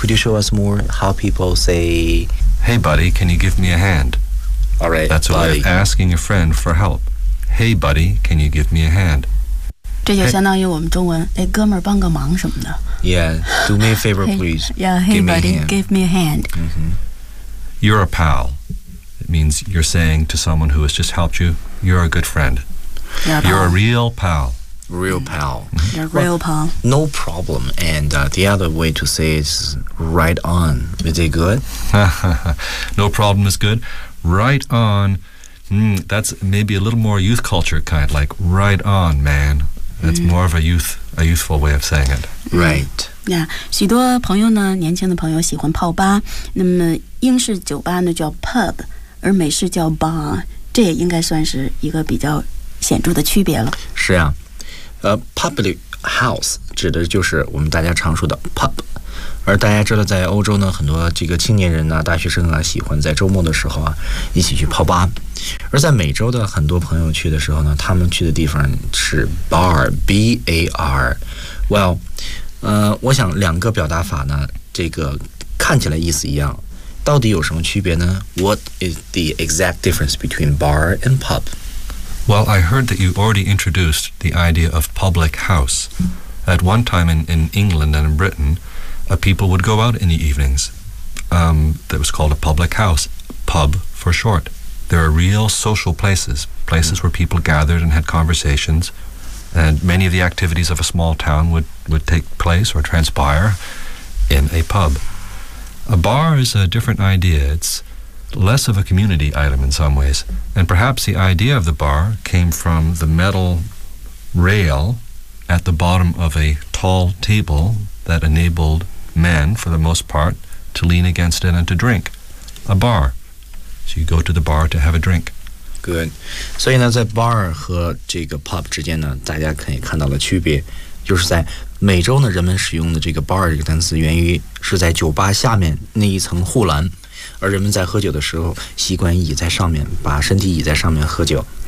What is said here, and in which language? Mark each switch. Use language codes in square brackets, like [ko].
[en] Could you show us more how people say Hey buddy can you give me a hand All right, That's a way of asking a friend for help. Hey, buddy, can you give me a hand? [zh] 这就相当于我们中文，哎，哥们儿帮个忙什么的。 [en] Yeah, do me a favor, please. Hey, yeah, hey, buddy, give me a hand. Mm-hmm. You're a pal. It means you're saying to someone who has just helped you, you're a good friend. You're a real pal. Real pal. You're a real pal. No problem. And the other way to say it is right on. Is it good? No problem is good. Right on, that's maybe a little more youth culture kind, like right on, man. That's more of a youthful way of saying it. Right. [zh] Yeah, 许多朋友呢，年轻的朋友喜欢泡吧，那么英式酒吧呢叫 pub， 而美式叫 bar， 这也应该算是一个比较显著的区别了。是啊，public house 指的就是我们大家常说的 pub。而大家知道在欧洲呢，很多这个青年人啊，大学生啊，喜欢在周末的时候啊一起去泡吧。而在美洲的很多朋友去的时候呢，他们去的地方是 bar， B-A-R。 Well， 我想两个表达法呢，这个看起来意思一样，到底有什么区别呢？ [en] What is the exact difference between bar and pub？ Well， I heard that you already introduced the idea of public house. At one time in England and in BritainPeople would go out in the evenings. That was called a public house, pub for short. There are real social places, places where people gathered and had conversations. And many of the activities of a small town would take place or transpire in a pub. A bar is a different idea. It's less of a community item in some ways. And perhaps the idea of the bar came from the metal rail at the bottom of a tall table that enabled... men for the most part to lean against it and to drink a bar. So you go to the bar to have a drink. Good. [zh] 所以呢在 bar 和这个 pub 之间呢，大家可以看到的区别就是在美洲呢，人们使用的这个 bar 这个单词源于是在酒吧下面那一层护栏，而人们在喝酒的时候习惯倚在上面，把身体倚在上面喝酒。